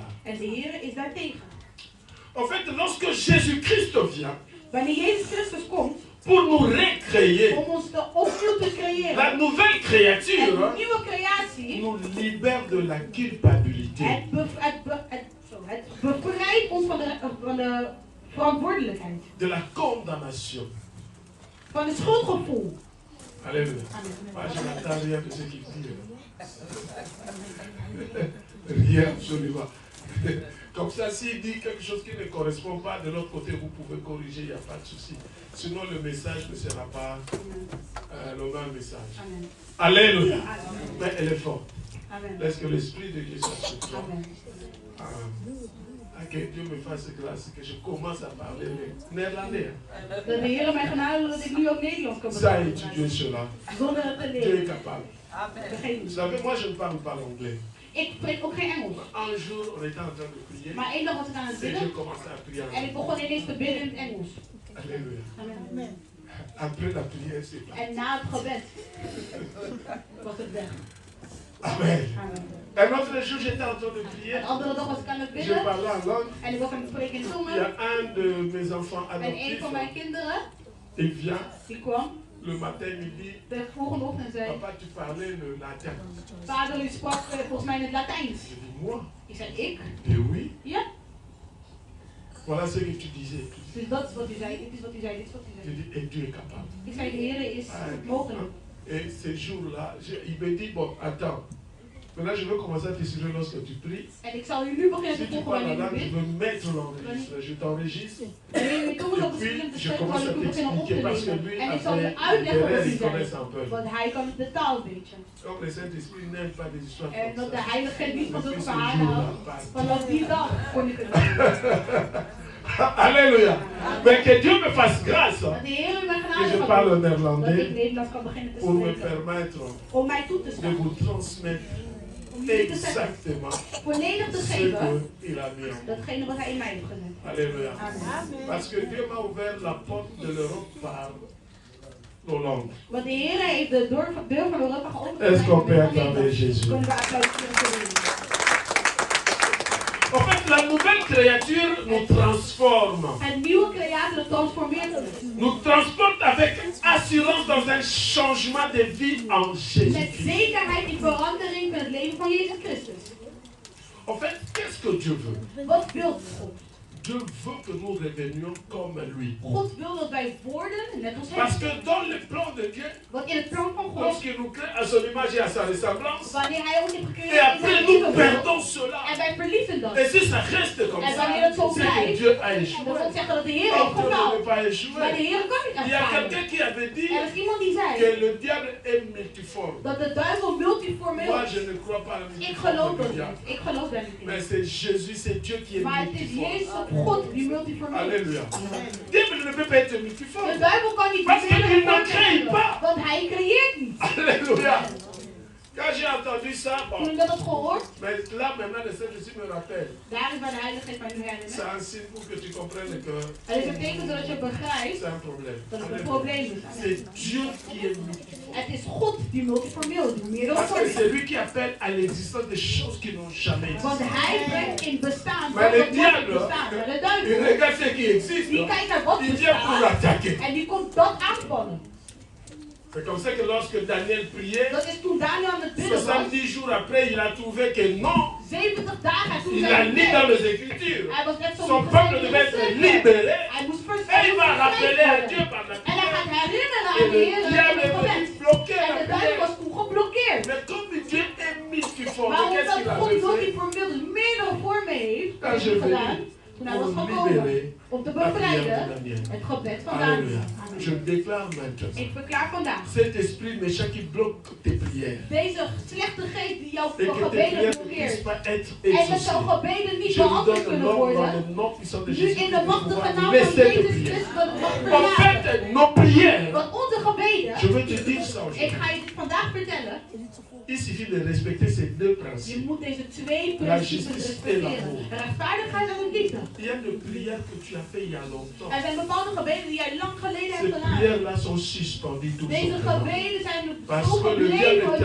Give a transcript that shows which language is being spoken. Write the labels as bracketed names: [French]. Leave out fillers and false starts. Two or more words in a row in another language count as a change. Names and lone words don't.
[Dutch] En de Heer is daartegen. [French] En fait, lorsque Jésus-Christ vient [Dutch] Wanneer Jezus Christus komt [French] pour nous recréer, [Dutch] om ons opnieuw te [French] la [Dutch] creëren, [French] nouvelle [Dutch] en [French] créature [Dutch] een nieuwe creatie, [French] nous libère de la culpabilité. [Dutch] het bevrijdt ons van de verantwoordelijkheid. [French] De la condamnation. [Dutch] Van het schuldgevoel. [French] Alléluia. Amen. Moi, je n'attends rien de ce qu'il dit. Rien, absolument. Comme ça, s'il dit quelque chose qui ne correspond pas de l'autre côté, vous pouvez corriger, il n'y a pas de souci. Sinon, le message ne sera pas le même message. Amen. Alléluia. Amen. Mais elle est forte. Amen. Laisse que l'Esprit de Dieu soit sur toi. Amen. Que Dieu me fasse grâce, que je commence à parler le néerlandais. [Dutch] Dat de Heer mij genade dat ik nu ook Nederlands kan [French] Ça, [Dutch] begrijpen. [French] étudier cela. [Dutch] Zonder het te [French] Dieu est [Dutch] leren. [French] capable. [Dutch] Begrijp [French] Vous [Dutch] je? [French] savez, moi, je ne parle pas l'anglais. [Dutch] Ik spreek ook geen Engels. [French] Un jour, on était en train de prier [Dutch] Maar één dag was ik aan het [French] et j'ai [Dutch] bidden [French] commencé à prier en [Dutch] en ik [French] anglais. [Dutch] begon ineens te bidden in het Engels. [French] Alléluia. Amen. Après la prière, c'est pas. [Dutch] En na het gebed was het weg. [French] Amen. Amen. Un autre jour, j'étais en train de prier. [Dutch] Een andere dag was ik aan het [French] Je [Dutch] bidden [French] parlais en langue. [Dutch] en ik was aan het spreken in [French] Il y [Dutch] tongen. [French] a un de mes enfants [Dutch] En een [French] adoptifs. [Dutch] van mijn kinderen, [French] Il vient [Dutch] die kwam [French] le matin, il me dit, [Dutch] de volgende ochtend en zei: [French] papa, tu parlais le latin. [Dutch] Vader, u sprak volgens mij in het Latijns. [French] Je dis, moi? [Dutch] Ik zei: ik? [French] Et oui. [Dutch] Ja. [French] Voilà ce que tu disais. [Dutch] Dus dat is wat u zei, dit is wat u zei, dit is wat u [French] Je [Dutch] zei. [French] dis, et Dieu est capable. [Dutch] Ik zei: de Heer is mogelijk. [French] Et ces jours-là, il me dit, bon, attends. Maintenant, je veux commencer à t'expliquer lorsque tu pries. [Dutch] En ik zal u nu beginnen [French] Si [Dutch] te [French] tu [Dutch] volgen [French] parles la [Dutch] wanneer u [French] langue, je [Dutch] bidt. [French] veux mettre l'enregistreur. Je t'enregistre. [Dutch] Wanneer u tongen op [French] Et [Dutch] de [French] puis, [Dutch] te [French] je [Dutch] spreken, [French] commence [Dutch] zal [French] à [Dutch] ik u beginnen op te [French] t'expliquer parce que [Dutch] lezen. [French] lui, [Dutch] En ik zal u [French] après, [Dutch] uitleggen wat [French] derrière, [Dutch] u [French] il connaît [Dutch] zei. [French] un peu. [Dutch] Want hij kan de taal een beetje. [French] Comme le Saint-Esprit n'aime pas des histoires [Dutch] En dat [French] comme [Dutch] de [French] ça. [Dutch] Heilige niet van [French] Depuis [Dutch] zulke [French] ce [Dutch] verhalen [French] jour-là, [Dutch] houdt. [French] pas. [Dutch] Vanaf die dag kon ik het doen. [French] Alléluia. Mais que Dieu me fasse grâce [Dutch] Dat de Heer u mij [French] que [Dutch] genade [French] je [Dutch] gaat [French] parle [Dutch] doen. Dat ik [French] néerlandais [Dutch] Nederlands kan beginnen te [French] pour me [Dutch] spreken. [French] permettre [Dutch] Om mij toe te [French] de [Dutch] staan. [French] vous transmettre [Dutch] Om jullie te zeggen. [French] exactement [Dutch] Volledig te [French] ce [Dutch] geven. [French] qu'il a mis en moi. [Dutch] Datgene wat hij in mij heeft gezet. [French] Alléluia. Amen. Parce que Dieu m'a ouvert la porte de l'Europe par nos langues. [Dutch] Want de Heer heeft de deur van Europa geopend. [French] Est-ce qu'on peut [Dutch] Voor [French] acclamer [Dutch] Nederland. [French] Jésus? [Dutch] Kunnen we applaudisseren voor de Heer. [French] En fait, la nouvelle créature nous transforme. [Dutch] Het nieuwe creator transformeert ons. [French] Nous transporte avec assurance dans un changement de vie en [Dutch] Met [French] Jésus-Christ. [Dutch] zekerheid in verandering van het leven van Jezus Christus. [French] En fait, qu'est-ce que Dieu veut? [Dutch] Wat wil God? [French] Dieu veut que nous revenions comme lui. [Dutch] God wil dat wij worden net als [French] Parce [Dutch] Hem. [French] que dans le plan de Dieu, [Dutch] Want in het plan van God, [French] lorsqu'il qui nous crée à son image et à sa ressemblance. [Dutch] Wanneer hij ons heeft [French] Et [Dutch] gecreëerd in [French] après, [Dutch] zijn [French] nous [Dutch] evenbeeld. [French] perdons cela. [Dutch] En wij verliezen dat. [French] Et si ça reste comme [Dutch] En [French] ça, [Dutch] wanneer het zo [French] c'est que [Dutch] blijft, [French] Dieu a [Dutch] dan [French] échoué. [Dutch] wil het zeggen dat de Heer [French] Or, [Dutch] heeft [French] Dieu ne [Dutch] gefaald. [French] veut pas [Dutch] Maar de [French] échouer. [Dutch] Heer kan niet [French] Il y a [Dutch] echt [French] quelqu'un [Dutch] falen. [French] qui avait dit [Dutch] Er is iemand die zei [French] que le diable est multiforme. [Dutch] dat de duivel multiformeel [French] Moi, [Dutch] is. [French] je ne crois pas à la [Dutch] Ik geloof [French] multiforme [Dutch] dat [French] du diable. [Dutch] niet. Ik geloof daar niet [French] Mais [Dutch] in. [French] c'est Jésus, c'est Dieu qui est [Dutch] Maar het is [French] multiforme. [Dutch] Jezus, God, die multiformeel is. [French] Alléluia. Dieu ne peut pas être [Dutch] De [French] multiforme. [Dutch] duivel kan niet [French] Parce qu'il [Dutch] meerdere [French] ne crée [Dutch] vormen [French] pas. [Dutch] hebben, want hij creëert niet. [French] Alléluia. Quand j'ai entendu ça, [Dutch] Toen [French] bon, [Dutch] ik dat had gehoord, [French] mais là maintenant, le Saint-Jésus me rappelle. [Dutch] daar is bij de Heilige Geest mij nu herinneren. [French] C'est un signe pour que tu comprennes que [Dutch] Het is een teken zodat je begrijpt [French] c'est un problème. [Dutch] dat het een [French] Alléluia. [Dutch] probleem is. [French] C'est Dieu qui est multiforme. [Dutch] Het is God die multiformeel is, die meerdere [French] Parce que [Dutch] vormen. [French] c'est lui qui appelle à l'existence des choses qui n'ont jamais [Dutch] Want [French] existé. [Dutch] hij brengt in bestaan Maar wat [French] de [Dutch] nog nooit [French] diable, [Dutch] bestaan. Maar de [French] Il [Dutch] duivel, [French] regarde ce qui existe. [Dutch] die kijkt naar wat [French] Il vient pour [Dutch] bestaat [French] l'attaquer. [Dutch] en die komt dat aanspannen. [French] C'est comme ça que lorsque Daniel priait, [Dutch] Dat is toen Daniel aan het bidden was, [French] 70 jours après, il a trouvé que non, [Dutch] 70 dagen toen [French] il a [Dutch] zei [French] lu dans [Dutch] hij, [French] les Écritures. [Dutch] hij was net zo [French] Son peuple devait être libéré. [Dutch] Hij moest [French] Et il va rappeler à Dieu [Dutch] worden. [French] par la [Dutch] En hij gaat [French] prière. [Dutch] herinneren [French] Et [Dutch] aan de [French] le [Dutch] Heer in [French] diable [Dutch] het [French] est [Dutch] gebed. [French] venu bloquer [Dutch] En [French] la [Dutch] de duivel [French] prière. [Dutch] was toen geblokkeerd. [French] Mais comme Dieu est multiforme, [Dutch] Maar [French] qu'est-ce [Dutch] omdat [French] qu'il [Dutch] God [French] avait fait? [Dutch] multiformeel, dus meerdere vormen heeft, [French] Quand [Dutch] heeft [French] je [Dutch] hij [French] venais [Dutch] gedaan, toen hij was [French] pour [Dutch] gekomen [French] libérer [Dutch] om te [French] la prière de [Dutch] bevrijden [French] Daniel. [Dutch] het gebed van [French] Alléluia. [Dutch] Daniel. [French] Je déclare maintenant. [Dutch] Ik verklaar vandaag, [French] Cet esprit méchant qui bloque tes prières. [Dutch] deze slechte geest die jouw [French] Et que tes [Dutch] gebeden [French] prières ne [Dutch] blokkeert. [French] puissent pas être [Dutch] En dat [French] exaucées. [Dutch] jouw gebeden niet [French] Je vous [Dutch] beantwoord [French] donne [Dutch] kunnen [French] l'ordre dans [Dutch] worden. [French] le nom puissant de [Dutch] Nu [French] Jésus [Dutch] in [French] de [Dutch] de machtige [French] pouvoir [Dutch] naam van [French] laisser te [Dutch] Jezus [French] prier. [Dutch] Christus dat het mag [French] En [Dutch] verlaten. [French] fait, nos prières, [Dutch] Want onze gebeden, [French] je veux te dire ça [Dutch] ik [French] aujourd'hui. [Dutch] ga je dit vandaag vertellen, [French] Il suffit de respecter ces deux [Dutch] je [French] principes. [Dutch] moet deze twee [French] La [Dutch] principes [French] justice et [Dutch] respecteren. [French] l'amour. [Dutch] Rechtvaardigheid en liefde. [French] Il y a des prières que tu as fait il y a longtemps. [Dutch] Er zijn bepaalde gebeden die jij lang geleden [French] Ces [Dutch] hebt gedaan. [French] prières-là sont suspendues tout [Dutch] Deze [French] simplement. [Dutch] gebeden zijn [French] Parce [Dutch] zo [French] que le diable [Dutch] gebleven